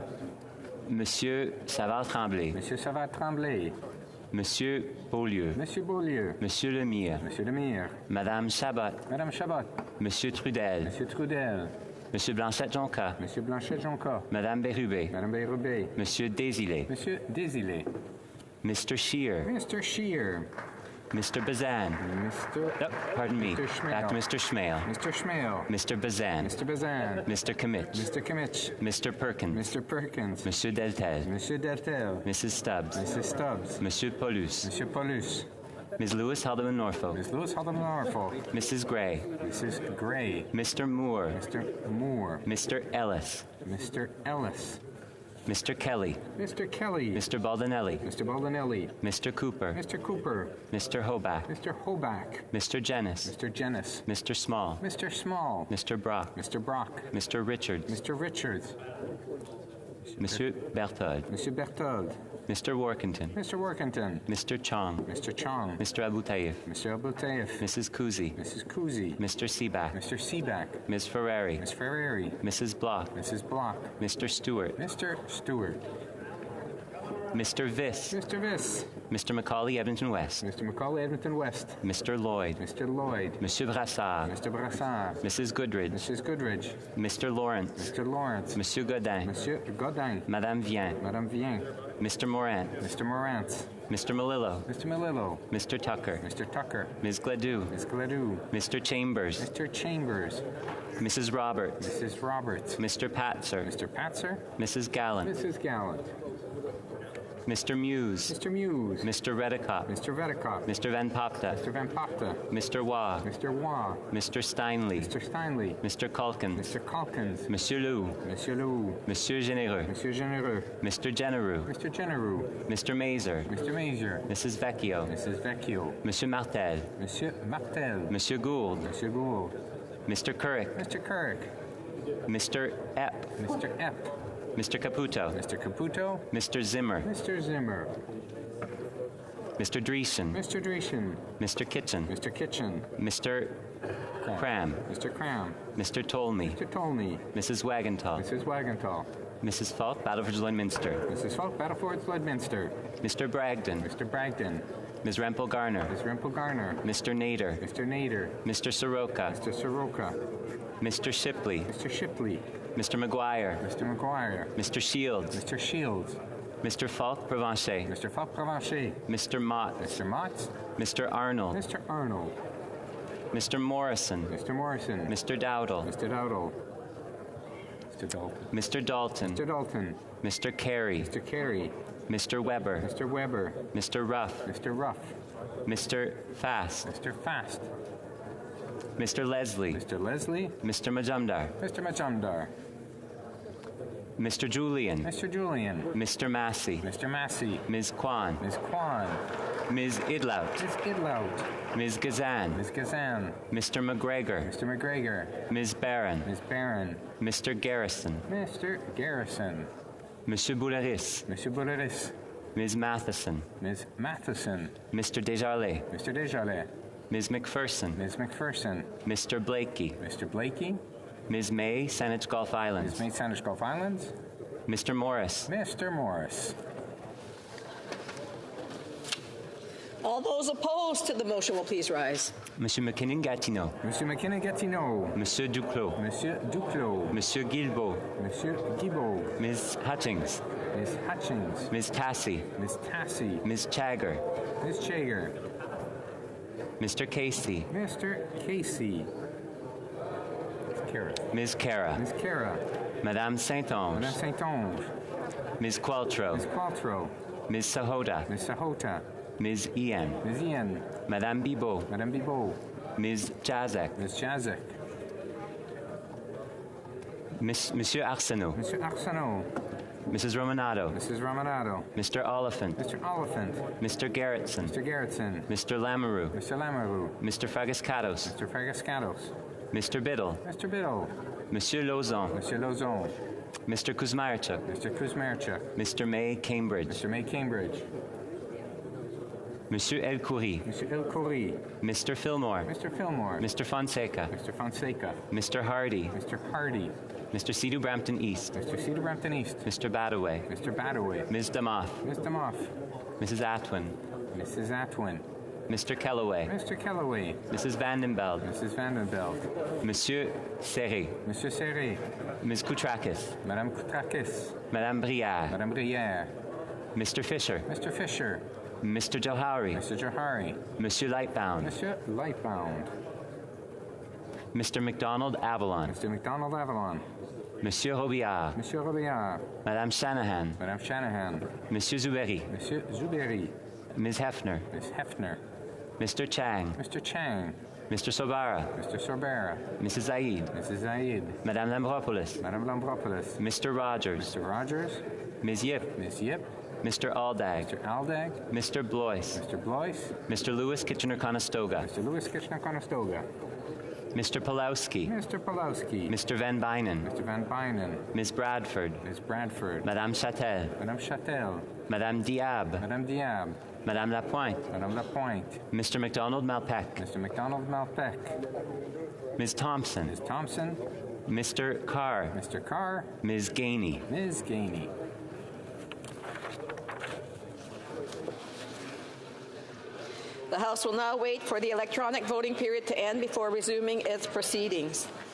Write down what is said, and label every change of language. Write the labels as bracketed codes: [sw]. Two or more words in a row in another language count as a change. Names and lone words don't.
[fr] Monsieur Savard-Tremblay. Monsieur Savard-Tremblay. Monsieur Beaulieu. Monsieur Beaulieu. Monsieur Lemire. Monsieur Lemire. Madame Chabot. Madame Chabot. Monsieur Trudel. Monsieur Trudel. Monsieur Blanchette-Jonca. Monsieur Blanchette-Jonca. Madame Bérubé. Madame Bérubé. Monsieur Désilé. Monsieur Désilé. [en] Mr. Scheer. Mr. Scheer. Mr. Bazan. Mr. Oh, pardon me. Mr. Back to Mr. Schmale. Mr. Schmale. Mr. Bazan. Mr. Bazan. Mr. Kimmich. Mr. Kimmich. Mr. Perkins. Mr. Perkins. [fr] Monsieur Deltel. Monsieur Deltel. [en] Mrs. Stubbs. Mrs. Stubbs. [fr] Monsieur Paulus. Monsieur Paulus. [en] Ms. Lewis Haldeman Norfolk. Ms. Lewis Haldeman Norfolk. Mrs. Gray. Mrs. Gray. Mr. Moore. Mr. Moore. Mr. Ellis. Mr. Ellis. Mr. Kelly. Mr. Kelly. Mr. Baldinelli. Mr. Baldinelli. Mr. Cooper. Mr. Cooper. Mr. Hoback. Mr. Hoback. Mr. Jennis. Mr. Jennis. Mr. Small. Mr. Small. Mr. Brock. Mr. Brock. Mr. Richards. Mr. Richards. [fr] Monsieur Berthold. Monsieur Berthold. [en] Mr. Workington. Mr. Workington. Mr. Chong. Mr. Chong. Mr. Abu Taif. Mr. Abu Taif. Mrs. Kuzi. Mrs. Kuzi. Mr. Seaback. Mr. Seaback. Ms. Ferrari. Ms. Ferrari. Mrs. Block. Mrs. Block. Mr. Stewart. Mr. Stewart. Mr. Viss. Mr. Viss. Mr. Macaulay Edmonton West. Mr. Macaulay Edmonton West. Mr. Lloyd. Mr. Lloyd. [fr] Monsieur Brassard. [en] Mr. Brassard. Mrs. Goodridge. Mrs. Goodridge. Mr. Lawrence. Mr. Lawrence. [fr] Monsieur Godin. Monsieur Godin. Madame Vien. Madame Vien. [en] Mr. Morant. Mr. Morant. Mr. Malillo. Mr. Malillo. Mr. Tucker. Mr. Tucker. Ms. Gladue. Ms. Gladue. Mr. Chambers. Mr. Chambers. Mrs. Roberts. Mrs. Roberts. Mr. Patzer. Mr. Patzer. Mrs. Gallant. Mrs. Gallant. Mr. Muse. Mr. Muse. Mr. Redicott. Mr. Redicott. Mr. Van Popta. Mr. Van Popta. Mr. Waugh. Mr. Waugh. Mr. Steinley. Mr. Steinley. Mr. Calkins. Mr. Calkins. [fr] Monsieur Lou. Monsieur Lou. Monsieur Généreux. Monsieur Généreux. [en] Mr. Genereux. Mr. Genereux. Mr. Mazer. Mr. Mazer. Mrs. Vecchio. Mrs. Vecchio. [fr] Monsieur Martel. Monsieur Martel. Monsieur Gould. Monsieur Gould. [en] Mr. Couric. Mr. Couric. Mr. Epp. Mr. Epp. Mr. Caputo. Mr. Caputo. Mr. Zimmer. Mr. Zimmer. Mr. Dreesen. Mr. Dreesen. Mr. Kitchen. Mr. Kitchen. Mr. Cram. Mr. Cram. Mr. Tolney. Mr. Tolney. Mrs. Wagenthal. Mrs. Wagenthal. Mrs. Falk, Battleford Lloydminster. Mrs. Falk, Battleford Lloydminster. Mr. Bragdon. Mr. Bragdon. Ms. Rempel Garner. Ms. Rempel Garner. Mr. Nader. Mr. Nader. Mr. Soroka. Mr. Soroka. Mr. Shipley. Mr. Shipley. Mr. McGuire. Mr. McGuire. Mr. Shields. Mr. Shields. Mr. Falk Provencher. Mr. Falk Provencher. Mr. Mott. Mr. Mott. Mr. Arnold. Mr. Arnold. Mr. Morrison. Mr. Morrison. Mr. Dowdle. Mr. Dowdle. Mr. Dalton. Mr. Dalton. Mr. Dalton. Mr. Carey. Mr. Carey. Mr. Weber. Mr. Weber. Mr. Ruff. Mr. Ruff. Mr. Fast. Mr. Fast. Mr. Leslie. Mr. Leslie. Mr. Majumdar. Mr. Majumdar. Mr. Julian. Mr. Julian. Mr. Massey. Mr. Massey. Ms. Kwan. Ms. Kwan. Ms. Idlout. Ms. Idlout. Ms. Gazan. Ms. Gazan. Mr. McGregor. Mr. McGregor. Ms. Barron. Ms. Barron. Mr. Garrison. Mr. Garrison. [fr] Monsieur Bouleris. Monsieur Bouleris. [en] Ms. Matheson. Ms. Matheson. Mr. Desjardins. Mr. Desjardins. Ms. McPherson. Ms. McPherson. Mr. Blakey. Mr. Blakey. Ms. May, Saanich Gulf Islands. Ms. May, Saanich Gulf Islands. Mr. Morris. Mr. Morris. All those opposed to the motion will please rise. [fr] Monsieur McKinnon-Gatineau. Monsieur McKinnon-Gatineau. Monsieur Duclos. Monsieur Duclos. Monsieur Guilbeault. Monsieur Guilbeault. [en] Ms. Hutchings. Ms. Hutchings. Ms. Tassie. Ms. Tassie. Ms. Chagger. Ms. Chagger. Mr. Casey. Mr. Casey. Ms. Cara. Ms. Cara. [fr] Madame Saint-Onge. Madame Saint-Onge. [en] Ms. Qualtrough. Ms. Qualtrough. Ms. Sahota. Ms. Sahota. Ms. Ian. Ms. Ian. [fr] Madame Bibot. Madame Bibot. [en] Ms. Jazek. Ms. Jazek. [fr] Monsieur Arsenault. Monsieur Arsenault. [en] Mrs. Romanado. Mrs. Romanado. Mr. Oliphant. Mr. Oliphant. Mr. Gerritsen. Mr. Gerritsen. Mr. Lamoureux. Mr. Lamoureux. Mr. Fagascados. Mr. Fagascados. Mr. Biddle. Mr. Biddle. [fr] Monsieur Lauzon. Monsieur Lauzon. [en] Mr. Kuzmarchuk. Mr. Kuzmarchuk. Mr. May Cambridge. Mr. May Cambridge. [fr] Monsieur El Khoury. [en] Mr. El Khoury. Mr. Fillmore. Mr. Fillmore. Mr. Fonseca. Mr. Fonseca. Mr. Hardy. Mr. Hardy. Mr. Cedar Brampton East. Mr. Cedar Brampton East. Mr. Badaway. Mr. Badaway. Ms. Damoff. Ms. Damoff. Mrs. Atwin. Mrs. Atwin. Mr. Kellaway. Mr. Kellaway. Mrs. Vandenbeld. Mrs. Vandenbeld. [fr] Monsieur Serré. Monsieur Serré. [en] Ms. Koutrakis. [fr] Madame Koutrakis. Madame Brière. Madame Brière. [en] Mr. Fisher. Mr. Fisher. Mr. Johari. Mr. Johari. [fr] Monsieur Lightbound. Monsieur Lightbound. [en] Mr. McDonald Avalon. Mr. McDonald Avalon. [fr] Monsieur Robillard. Monsieur Robillard. Madame Shanahan. Madame Shanahan. Monsieur Zuberi. Monsieur Zuberi. [en] Ms. Hefner. Ms. Hefner. Mr. Chang. Mr. Chang. Mr. Sobara. Mr. Sorbera. Mrs. Zaid. Mrs. Zaid. Madame Lambropoulos. Madame Lambropoulos. Mr. Rogers. Mr. Rogers. Ms. Yip. Ms. Yip. Mr. Aldag. Mr. Aldag. Mr. Blois. Mr. Blois. Mr. Lewis Kitchener-Conestoga. Mr. Lewis Kitchener-Conestoga. Mr. Pulowski. Mr. Pulowski. Mr. Van Bynen. Mr. Van Bynen. Ms. Bradford. Ms. Bradford. [fr] Madame Châtel. Madame Châtel. Madame Diab. Madame Diab. Madame Lapointe. Madame Lapointe. [en] Mr. McDonald Malpec. Mr. McDonald Malpec. Ms. Thompson. Ms. Thompson. Mr. Carr. Mr. Carr. Ms. Gainey. Ms. Gainey. The House will now wait for the electronic voting period to end before resuming its proceedings.